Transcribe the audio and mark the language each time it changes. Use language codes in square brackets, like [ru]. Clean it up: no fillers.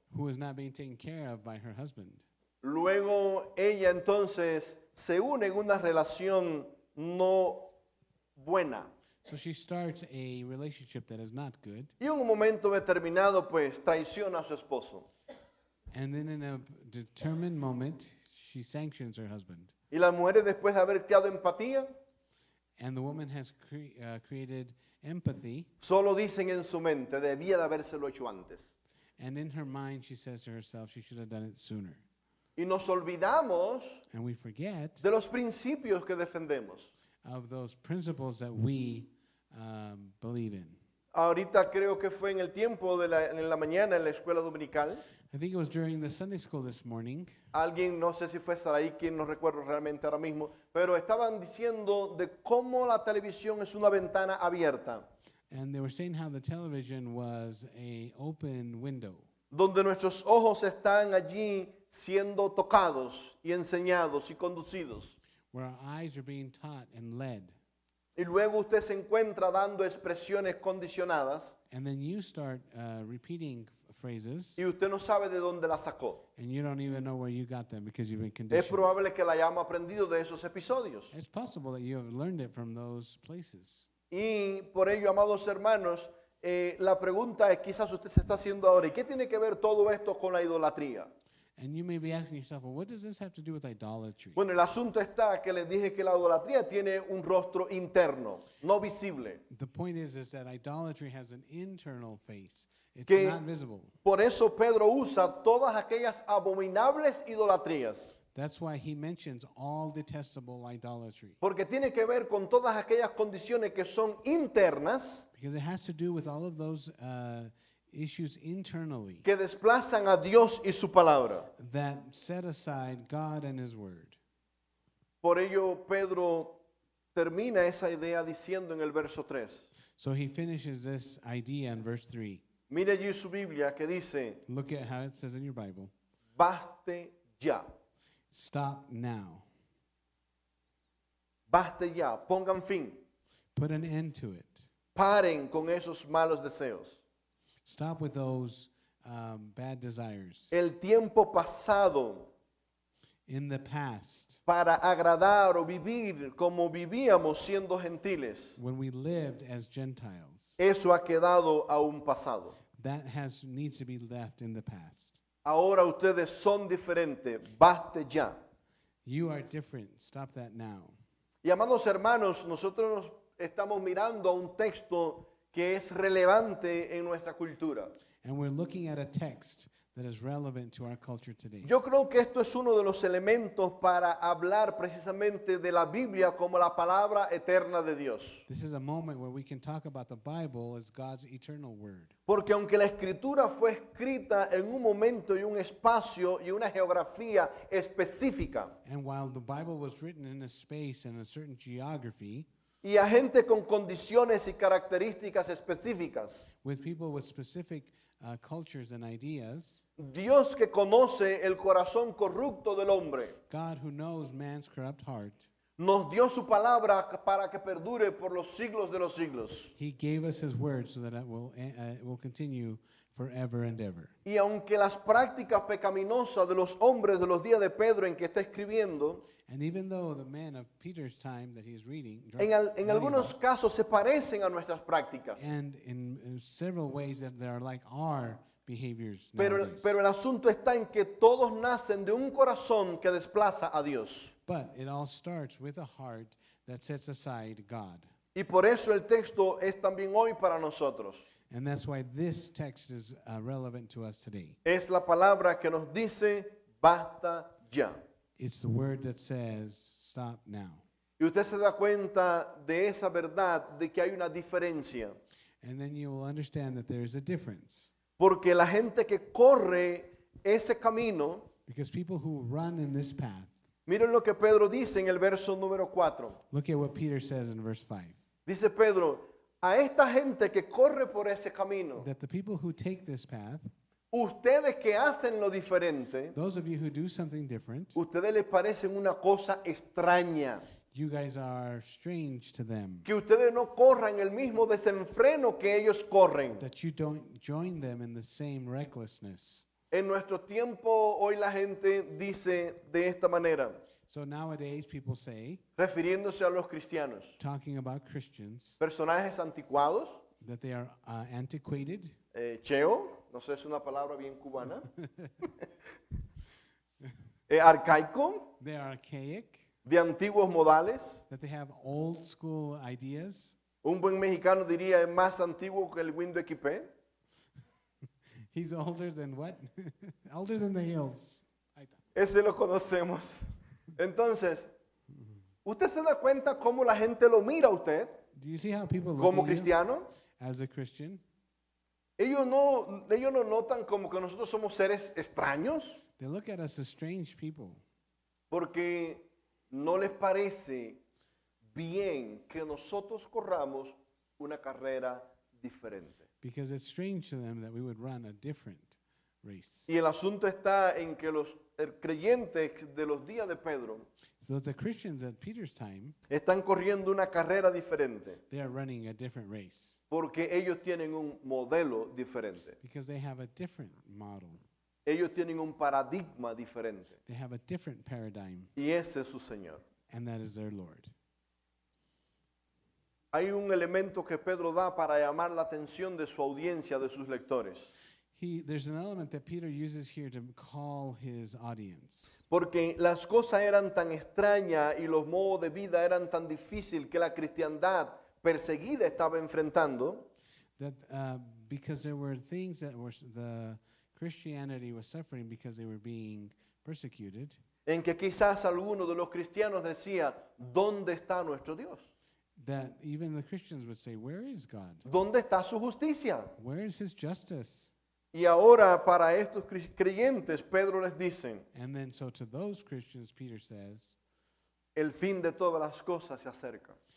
[en] who is not being taken care of by her husband. [es] Luego ella entonces se une en una relación no buena. [en] So she starts a relationship that is not good. [es] Y en un momento determinado pues traiciona a su esposo. [en] And then in a determined moment, she sanctions her husband. [es] Y las mujeres después de haber creado empatía, [en] And the woman has created empathy. [es] solo dicen en su mente, debía de habérselo hecho antes. [en] And in her mind, she says to herself, she should have done it sooner. [es] Y nos olvidamos [en] And we forget [es] de los principios que defendemos. [en] of those principles that we believe in. [es] Ahorita creo que fue en el tiempo en la mañana en la escuela dominical. [en] I think it was during the Sunday school this morning. [es] Alguien, no sé si fue Saraí, quien no recuerdo realmente ahora mismo, pero estaban diciendo de cómo la televisión es una ventana abierta, [en] And they were saying how the television was a open window [es] donde nuestros ojos están allí siendo tocados y enseñados y conducidos. [en] where our eyes are being taught and led. [es] Y luego usted se encuentra dando expresiones condicionadas [en] And then you start repeating phrases [es] y usted no sabe de dónde las sacó. [en] and you don't even know where you got them because you've been [es] Es [en] conditioned. [es] probable que la hayamos aprendido de esos episodios. [en] It's possible that you have learned it from those places. [es] Y por ello, amados hermanos, la pregunta es, quizás usted se está haciendo ahora, ¿y qué tiene que ver todo esto con la idolatría? [en] And you may be asking yourself, well, what does this have to do with idolatry? [es] Bueno, el asunto está que les dije que la idolatría tiene un rostro interno, no visible. [en] The point is that idolatry has an internal face. It's [es] Que- [en] not visible. [es] Por eso Pedro usa todas aquellas abominables idolatrías, [en] That's why he mentions all detestable idolatry. [es] porque tiene que ver con todas aquellas condiciones que son internas, [en] Because it has to do with all of those issues internally [es] que desplazan a Dios y su palabra. [en] that set aside God and his word. [es] Por ello, Pedro termina esa idea diciendo en el verso 3. [en] So he finishes this idea in verse 3. [es] Mire allí su Biblia que dice, [en] Look at how it says in your Bible. [es] baste ya, [en] Stop now. [es] baste ya, pongan fin, [en] Put an end to it. [es] paren con esos malos deseos. [en] Stop with those bad desires. [es] El tiempo pasado [en] In the past, [es] para agradar o vivir como vivíamos siendo gentiles, [en] when we lived as Gentiles, [es] eso ha quedado a un pasado. [en] that needs to be left in the past. [es] Ahora ustedes son diferentes, baste ya. [en] You are different. Stop that now. [es] Y amados hermanos, nosotros nos estamos mirando a un texto que es relevante en nuestra cultura. [en] And we're looking at a text that is relevant to our culture today. [es] Yo creo que esto es uno de los elementos para hablar precisamente de la Biblia como la palabra eterna de Dios. [en] This is a moment where we can talk about the Bible as God's eternal word. [es] Porque aunque la escritura fue escrita en un momento y un espacio y una geografía específica, [en] And while the Bible was written in a space and a certain geography, [es] y a gente con condiciones y características específicas, [en] with people with specific cultures and ideas, [es] Dios que conoce el corazón corrupto del hombre, [en] God who knows man's corrupt heart, [es] nos dio su palabra para que perdure por los siglos de los siglos. [en] He gave us His word so that it will continue forever and ever. [es] Y aunque las prácticas pecaminosas de los hombres de los días de Pedro en que está escribiendo, [en] And even though the men of Peter's time that he's reading, [es] en [en] writing [es] algunos [en] about, [es] casos se parecen a nuestras prácticas. [en] and in several ways that they are like our behaviors [es] Pero [en] nowadays. [es] el asunto está en que todos nacen de un corazón que desplaza a Dios. [en] But it all starts with a heart that sets aside God. [es] Y por eso el texto es también hoy para nosotros. [en] And that's why this text is relevant to us today. [es] Es la palabra que nos dice, basta ya. [en] It's the word that says, stop now. [es] Y usted se da cuenta de esa verdad, de que hay una diferencia. [en] And then you will understand that there is a difference. [es] Porque la gente que corre ese camino, [en] Because people who run in this path, [es] miren lo que Pedro dice en el verso número 4. [en] look at what Peter says in verse 5. [es] Dice Pedro, a esta gente que corre por ese camino, [en] That the people who take this path, [es] ustedes que hacen lo diferente, [en] those of you who do something different, [es] ustedes les parecen una cosa extraña. [en] you guys are strange to them. [es] Que ustedes no corran el mismo desenfreno que ellos corren. [en] That you don't join them in the same recklessness. [es] En nuestro tiempo, hoy la gente dice de esta manera, [en] So nowadays people say, [es] refiriéndose a los cristianos, [en] talking about Christians, [es] personajes anticuados, [en] that they are antiquated, [es] cheo, no sé, es una palabra bien cubana, arcaico, [en] they are archaic, [es] de antiguos modales. [en] that they have old school ideas. [es] Un buen mexicano diría es más antiguo que el Windows XP. [en] He's older than what? Older than the hills. [es] Ahí está. Ese lo conocemos. Entonces, ¿usted se da cuenta cómo la gente lo mira a usted [en] Do you see how people look [es] como [en] at you [es] cristiano? [en] as a Christian? [es] Ellos no notan como que nosotros somos seres extraños [en] They look at us as strange people [es] porque no les parece bien que nosotros corramos una carrera diferente. [en] because it's strange to them that we would run a different race. [es] Y el asunto está en que los creyentes de los días de Pedro [en] So the Christians at Peter's time, [es] están corriendo una carrera diferente [en] they are running a different race [es] porque ellos tienen un modelo diferente. [en] because they have a different model. [es] Ellos tienen un paradigma diferente [en] They have a different paradigm, [es] y ese es su Señor. [en] and that is their Lord. [es] Hay un elemento que Pedro da para llamar la atención de su audiencia, de sus lectores. [en] There's an element that Peter uses here to call his audience. [es] Porque las cosas eran tan extrañas y los modos de vida eran tan difíciles que la cristiandad perseguida estaba enfrentando, [en] That because there were things that the Christianity was suffering because they were being persecuted, [es] en que quizás algunos de los cristianos decía, ¿dónde está nuestro Dios? [en] that even the Christians would say, where is God? [es] ¿Dónde está su justicia? [en] Where is his justice? [es] Y ahora para estos creyentes, Pedro les dice, [en] And then so to those Christians, Peter says, [es] el fin de todas las cosas se acerca.